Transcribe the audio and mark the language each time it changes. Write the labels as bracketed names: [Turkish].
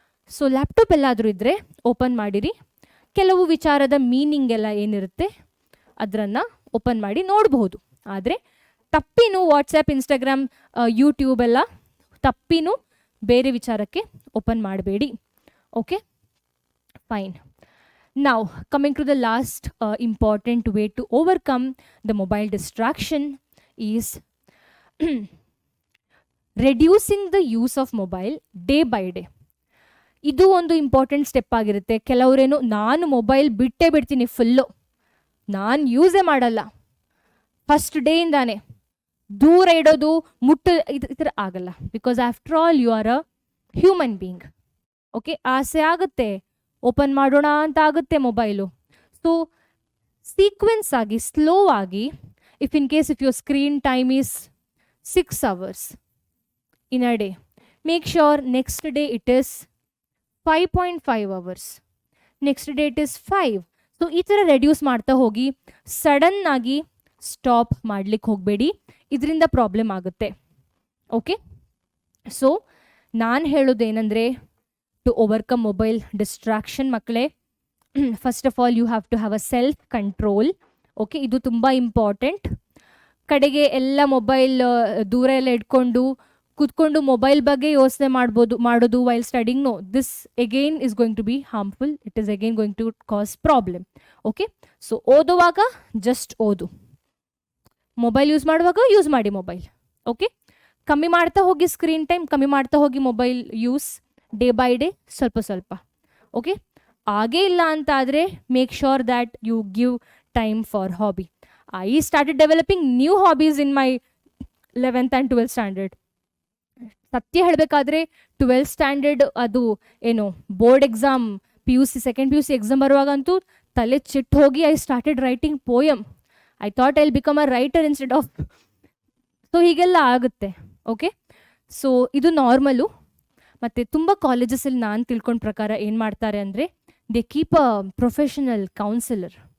[Kannada] So laptop ಎಲ್ಲಾದರೂ ಇದ್ದರೆ open ಮಾಡಿರಿ, ಕೆಲವು ವಿಚಾರದ ಮೀನಿಂಗ್ ಎಲ್ಲ ಏನಿರುತ್ತೆ ಅದನ್ನು ಓಪನ್ ಮಾಡಿ ನೋಡಬಹುದು. ಆದರೆ ತಪ್ಪಿನೂ ವಾಟ್ಸಪ್, ಇನ್ಸ್ಟಾಗ್ರಾಮ್, ಯೂಟ್ಯೂಬ್ ಎಲ್ಲ ತಪ್ಪಿನೂ ಬೇರೆ ವಿಚಾರಕ್ಕೆ ಓಪನ್ ಮಾಡಬೇಡಿ. Okay, fine. [English] Now, coming to the last important way to overcome the mobile distraction is reducing the use of mobile day by day. [Kannada] ಇದು ಒಂದು ಇಂಪಾರ್ಟೆಂಟ್ ಸ್ಟೆಪ್ ಆಗಿರುತ್ತೆ. ಕೆಲವರೇನು ನಾನು ಮೊಬೈಲ್ ಬಿಟ್ಟೇ ಬಿಡ್ತೀನಿ, ಫುಲ್ಲು ನಾನು ಯೂಸೇ ಮಾಡಲ್ಲ, ಫಸ್ಟ್ ಡೇಯಿಂದಾನೆ ದೂರ ಇಡೋದು, ಈ ಥರ ಆಗಲ್ಲ. [English] Because after all you are a human being. Okay, [Kannada] ಆಸೆ ಆಗುತ್ತೆ, ಓಪನ್ ಮಾಡೋಣ ಅಂತ ಆಗುತ್ತೆ ಮೊಬೈಲು. [English] So sequence ಆಗಿ, slow ಆಗಿ, if in case if your screen time is 6 hours in a day, make sure next day it is 5.5 hours, next day it is 5. [Kannada] So ಈ ಥರ reduce ಮಾಡ್ತಾ ಹೋಗಿ, ಸಡನ್ ಆಗಿ ಸ್ಟಾಪ್ ಮಾಡ್ಲಿಕ್ಕೆ ಹೋಗಬೇಡಿ, ಇದರಿಂದ ಪ್ರಾಬ್ಲಮ್ ಆಗುತ್ತೆ. [English] okay, so [Kannada] ನಾನು ಹೇಳೋದೇನೆಂದರೆ, [English] To overcome mobile distraction ಮಕ್ಕಳೇ, first of all you have to have a self control. [Kannada] Okay, ಇದು ತುಂಬ ಇಂಪಾರ್ಟೆಂಟ್. ಕಡೆಗೆ ಎಲ್ಲ ಮೊಬೈಲ್ ದೂರ ಎಲ್ಲ ಇಟ್ಕೊಂಡು ಕೂತ್ಕೊಂಡು ಮೊಬೈಲ್ ಬಗ್ಗೆ ಯೋಚನೆ ಮಾಡೋದು while studying, no, [English] This again is going to be harmful. It is again going to cause problem. Okay, so [Kannada] ಓದುವಾಗ ಜಸ್ಟ್ ಓದು, [English] Mobile use ಮಾಡುವಾಗ use ಮಾಡಿ mobile. [Kannada] ಓಕೆ, ಕಮ್ಮಿ ಮಾಡ್ತಾ ಹೋಗಿ ಸ್ಕ್ರೀನ್ ಟೈಮ್, ಕಮ್ಮಿ ಮಾಡ್ತಾ ಹೋಗಿ mobile use day by day, ಸ್ವಲ್ಪ ಸ್ವಲ್ಪ. [English] okay, [Kannada] ಆಗೇ ಇಲ್ಲ ಅಂತ ಆದರೆ [English] Make sure that you give time for hobby. I started developing new hobbies in my 11th and 12th standard. [Kannada] ಸತ್ಯ ಹೇಳಬೇಕಾದ್ರೆ 12th ಸ್ಟ್ಯಾಂಡರ್ಡ್ ಅದು ಏನು board exam, PUC second PUC exam ಬರುವಾಗಂತೂ ತಲೆ ಚಿಟ್ಟು ಹೋಗಿ [English] I started writing poem. I thought I will become a writer instead of. [Kannada] So ಹೀಗೆಲ್ಲ ಆಗುತ್ತೆ. Okay, so ಇದು normal. ಮತ್ತು ತುಂಬ ಕಾಲೇಜಸಲ್ಲಿ ನಾನು ತಿಳ್ಕೊಂಡ ಪ್ರಕಾರ ಏನು ಮಾಡ್ತಾರೆ ಅಂದರೆ, [English] They keep a professional counsellor.